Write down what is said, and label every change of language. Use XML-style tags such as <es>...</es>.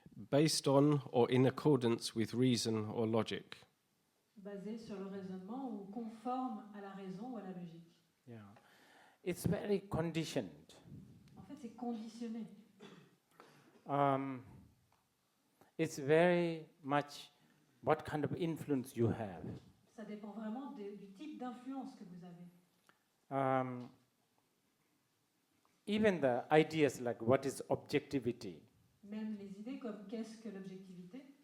<en>Based on or in accordance with reason or logic.</en> <fr>Basé sur le raisonnement ou conforme à la raison ou à la logique.</fr> <en>Yeah. It's very conditioned.</en> <fr>En fait, c'est conditionné.</fr> <en>It's very much what kind of influence you have.</en> <fr>Ça dépend vraiment du type d'influence que vous avez.</fr> <en>Even the ideas like what is objectivity</en> <fr>Même les idées comme qu'est-ce que l'objectivité</fr>